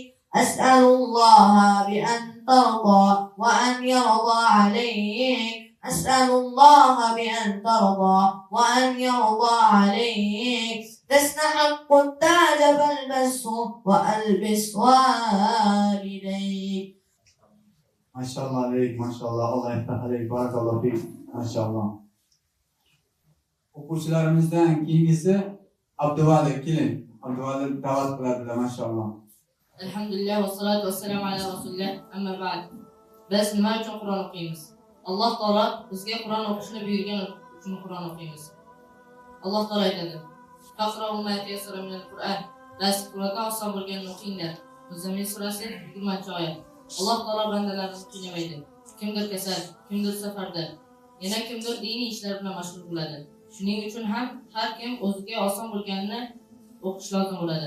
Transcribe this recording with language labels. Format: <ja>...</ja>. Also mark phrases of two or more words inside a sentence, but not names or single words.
<ar>أسأل الله بأن ترضى وأن يرضى عليك أسأل الله بأن ترضى وأن يرضى عليك تستحق التاج فالبسه وألبس والديك. ما شاء الله عليك ما شاء الله الله يفتح عليك بارك الله فيك. Maşallah.</ar> <uz>O'quvchilarimizdan keyingisi Abduvali, keling. Abduvali da'vat qiladilar, maşallah.</uz> <ar>الحمد لله والصلاة والسلام على رسول الله أما بعد.</ar> <uz>Biz nima uchun Qur'on o'qiymiz? Alloh taolo bizga Qur'on o'qishni buyurgan uchun Qur'on o'qiymiz. Alloh taolo aytadi:</uz> <ar>"فاقرؤوا ما تيسر من القرآن."</ar> <uz>Biz Qur'ondan oson bo'lganini o'qinglar. Muzammil surasi 20-oyat. Alloh taolo bandalarini qiynamaydi. Kimdir kasal, kimdir safarda, yana kimdir diniy ishlar bilan mashg'ul bo'ladi. Shuning uchun ham har kim o'ziga oson bo'lganini o'qish lozim bo'ladi.</uz>